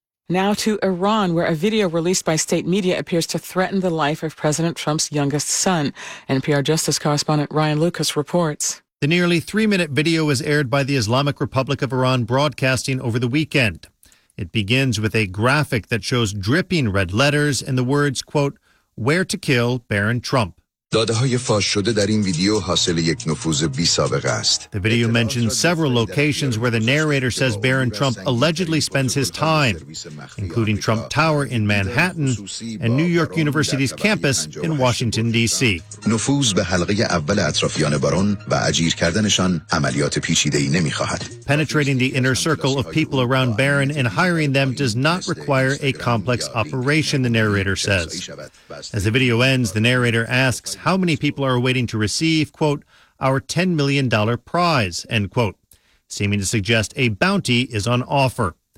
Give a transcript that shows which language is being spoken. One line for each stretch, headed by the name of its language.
English: Now to Iran, where a video released by state media appears to threaten the life of President Trump's youngest son. NPR Justice correspondent Ryan Lucas reports. The nearly three-minute video was aired by the Islamic Republic of Iran broadcasting over the weekend. It begins with a graphic that shows dripping red letters and the words, quote, "Where to kill Baron Trump."
Persian: داده‌های فاش شده در این ویدیو حاصل یک نفوذ بی سابقه است.
English: The video mentions several locations where the narrator says Barron Trump allegedly spends his time, including Trump Tower in Manhattan and New York University's campus in Washington D.C.
Persian: نفوذ به حلقه اول اطرافیان بارون و اجیر کردنشان عملیات پیچیده‌ای نمی‌خواهد.
English: Penetrating the inner circle of people around Barron and hiring them does not require a complex operation, the narrator says. As the video ends, the narrator asks, how many people are waiting to receive, quote, our $10 million prize, end quote, seeming to suggest a bounty is on offer.